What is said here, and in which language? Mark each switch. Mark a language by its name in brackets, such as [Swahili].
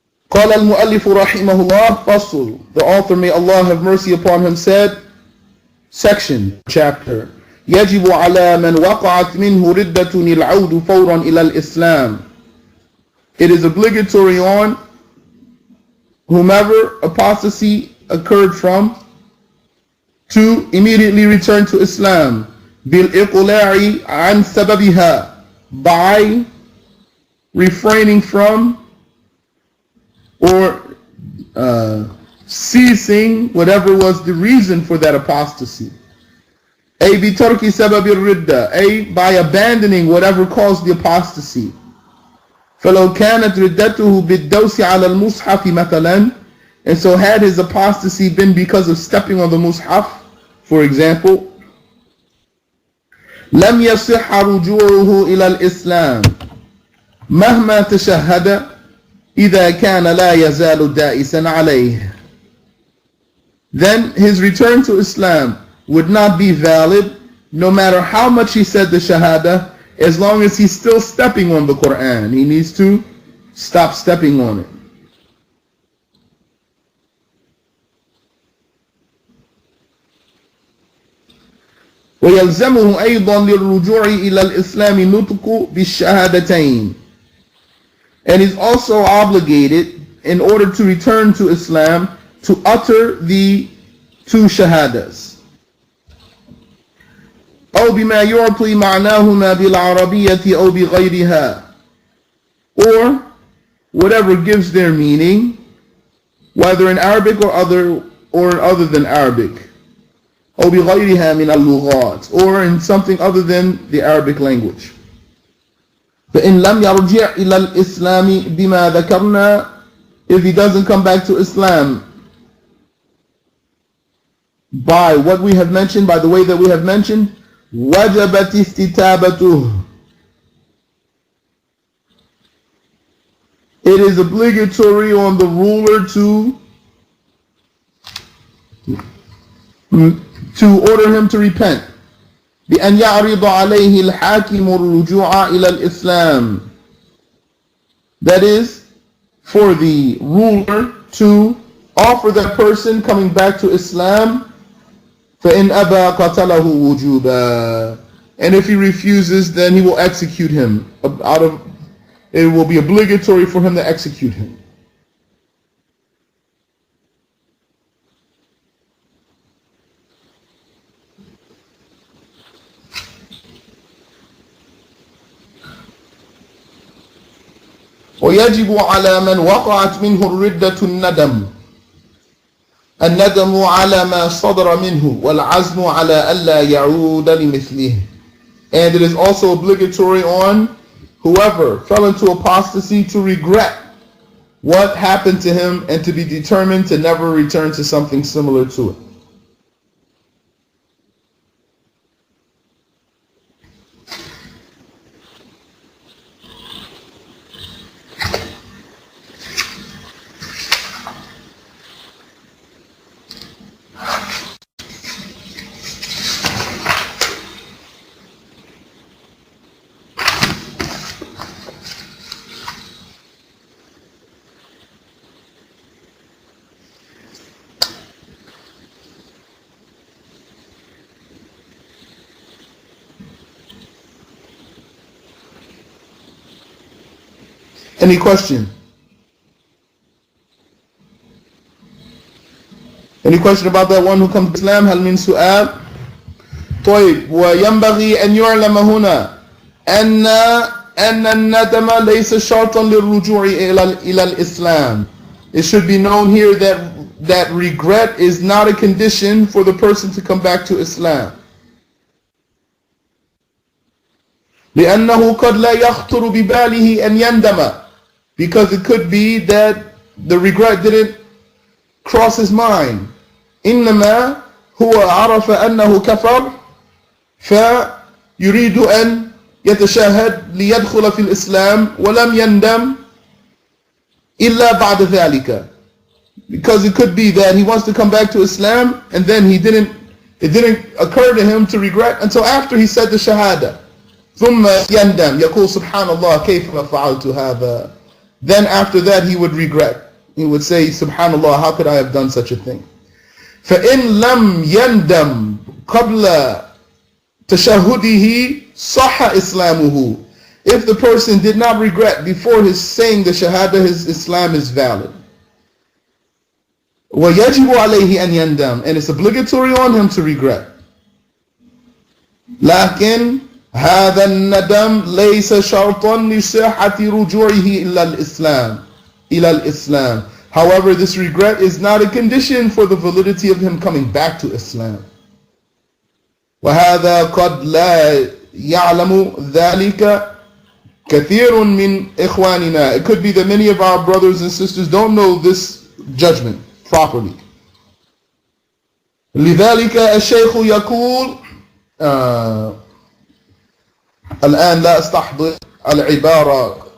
[Arabic] قال المؤلف رحمه الله فصل. [English] The author, may Allah have mercy upon him, said, section, chapter, [Arabic] يجب على من وقعت منه ردة العود فورا إلى الإسلام. [English] It is obligatory on whomever apostasy occurred from to immediately return to Islam. [Arabic] بالإقلاع عن سببها, [English] by refraining from or ceasing whatever was the reason for that apostasy. [Arabic] أي بترك سبب الردة, [English] by abandoning whatever caused the apostasy. [Arabic] فلو كانت ردته بالدوس على المصحف مثلا, [English] and so had his apostasy been because of stepping on the mushaf, for example, [Arabic] لم يصح رجوعه إلى الإسلام, مهما تشهد إذا كان لا يزال دائسا عليه. [English] Then his return to Islam would not be valid no matter how much he said the Shahada, as long as he's still stepping on the Quran. He needs to stop stepping on it. [Arabic] ويلزمه أيضا للرجوع إلى الإسلام نطق بالشهادتين. [English] And he's also obligated, in order to return to Islam, to utter the two shahadas. [Arabic] أو بما يعطي معناهما بالعربية أو بغيرها. [English] Or whatever gives their meaning, whether in Arabic or other than Arabic. [Arabic] أو بغيرها من اللغات, [English] or in something other than the Arabic language. [Arabic] فإن لم يرجع إلى الإسلام بما ذكرنا, [English] if he doesn't come back to Islam by what we have mentioned, by the way that we have mentioned, [Arabic] وجبت استتابته. [English] It is obligatory on the ruler to order him to repent. [Arabic] بأن يعرض عليه الحاكم الرجوع إلى الإسلام. [English] That is, for the ruler to offer that person coming back to Islam. [Arabic] فإن أبى قتله وجوبا. [English] And if he refuses, then he will execute him. It will be obligatory for him to execute him. [Arabic] ويجب على من وقعت منه الردة الندم على ما صدر منه والعزم على ألا يعود لمثله. [English] And it is also obligatory on whoever fell into apostasy to regret what happened to him and to be determined to never return to something similar to it. Any question? Any question about that one who comes to Islam? [Arabic] هل من سؤال؟ طيب وينبغي أن يعلم هنا أن الندم ليس شرطا للرجوع إلى الإسلام. [English] It should be known here that regret is not a condition for the person to come back to Islam. [Arabic] لأنه قد لا يخطر بباله أن يندم. [English] Because it could be that the regret didn't cross his mind. [Arabic] إنما هو عرف أنه كفر فيريد أن يتشهد ليدخل في الإسلام ولم يندم إلا بعد ذلك. [English] Because it could be that he wants to come back to Islam and then it didn't occur to him to regret until after he said the Shahada. [Arabic] ثم يندم يقول سبحان الله كيف فعلت هذا. [English] Then after that he would regret. He would say, Subhanallah, how could I have done such a thing? [Arabic] فَإِن لَمْ يَنْدَمْ قَبْلَ تَشَهُدِهِ صَحَّ إِسْلَامُهُ. [English] If the person did not regret before his saying the Shahada, his Islam is valid. [Arabic] وَيَجِبُ عَلَيْهِ أَنْ يَنْدَمْ. [English] And it's obligatory on him to regret. [Arabic] لكن هذا الندم ليس شرطا لصحة رجوعه إلى الإسلام. [English] However, this regret is not a condition for the validity of him coming back to Islam. [Arabic] وهذا قد لا يعلم ذلك كثير من إخواننا. [English] It could be that many of our brothers and sisters don't know this judgment properly. [Arabic] لذلك الشيخ يقول الآن لا أستحضر العبارة